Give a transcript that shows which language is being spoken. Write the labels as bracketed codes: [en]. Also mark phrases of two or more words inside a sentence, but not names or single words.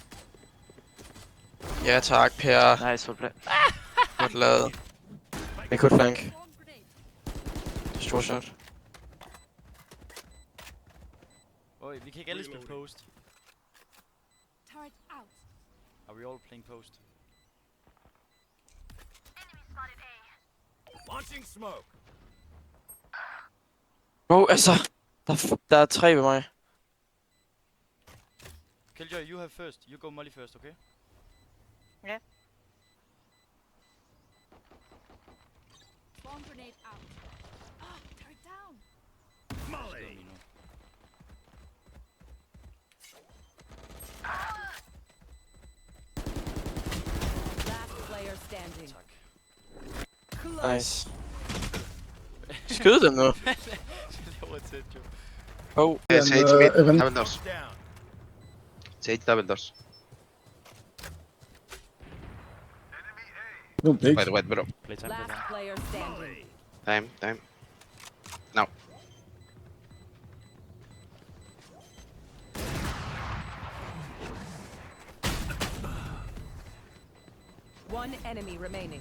[da] Ja tak, Per. [en] Nice for play. [da] Godt lavet. Jeg kunne flank. Stor shot. Oj, vi kan ikke alle spille post. [en] Turret out. Are we all playing post? Launching smoke. [da] Bro, altså. Der er 3 ved mig. [en] Killjoy, you have first. You go molly first, okay? Bomb grenade out. Ah, turret down. Molly. [da] Nu. [en] Last player standing. [da] Tak. Nice. Skyd dem nu. Det var tæt, jo. Oh. [en] Sage mid, Evan. double doors. Down. Sage double doors. No big. Wait, bro. Play time, play Last time. player standing. Time. Now. One enemy remaining.